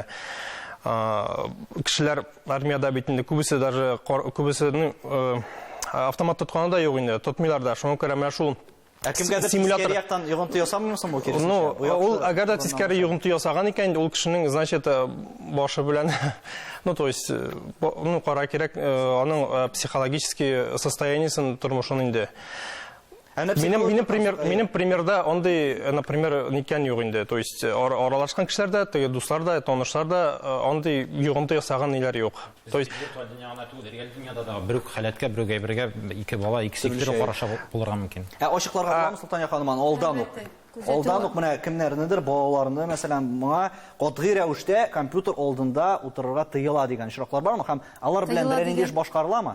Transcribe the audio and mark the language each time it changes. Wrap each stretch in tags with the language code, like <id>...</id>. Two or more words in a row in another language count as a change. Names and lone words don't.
<tt>Кешеләр армияда бит инде күбесе даже күбесенең автомат тотканы да юк инде, тотмыйлар да. Шуңа күрә менә шул Кемгәдер тискәри яктан йогынты ясамыймсың бу киресенчә? Ну, ул әгәр дә тискәри йогынты ясаган икән, ул кешенең, значит, башы белән,</tt> <ru>ну, то есть, ну,</ru> <tt>кара кирәк, аның психологический состояниесен, тормышын инде. Минем примерда ондай, например, никән юк инде.</tt> <ru>То есть,</ru> <tt>аралашкан кешеләр дә, теге дуслар да, танышлар да, ондай йогынты ясаган ниләр юк.</tt> <ru>То есть,</ru> <tt>реаль дөньяда да бер халәткә, бер гәйбергә ике бала, икесе икеле караша булырга мөмкин. Ачыкларга буламы, Солтан Ханыман, алдан ук. Алдан ук менә кемнәрнедер балаларны, мәсәлән, моңа катгый рәвештә компьютер алдында утырырга тыела дигән очраклар бармы? Һәм алар белән берәр инде эш башкарыламы?</tt>